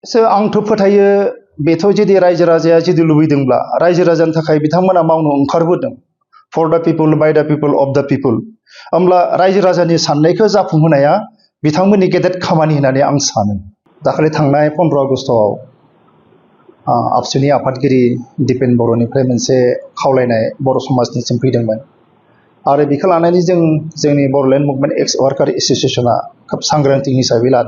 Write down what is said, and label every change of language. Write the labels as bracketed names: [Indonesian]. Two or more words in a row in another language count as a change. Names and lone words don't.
[Bodo] आंथ' फोथायो बेथ' जुदि रायजो राजाया जुदि लुबैदोंब्ला रायजो राजानि थाखाय बिथांमोना मावनो ओंखारबोदों [English] for the people by the people of the people [Bodo] होमब्ला रायजो राजानि साननायखौ जाफुंहोनाया बिथांमोननि गेदेर खामानि होननानै आं सानो। दाखालि थांनाय 15 आगस्टआव आबसुनि आफादगिरि दिपेन बर'निफ्राय मोनसे खावलायनाय बर' समाजनिसिम फैदोंमोन आरो बेखौ लानानै जोंनि बर'लेण्ड मुभमेन्ट एक्स वार्कार एस'सिएशना खोब सांग्रांथि हिसाबै लादों।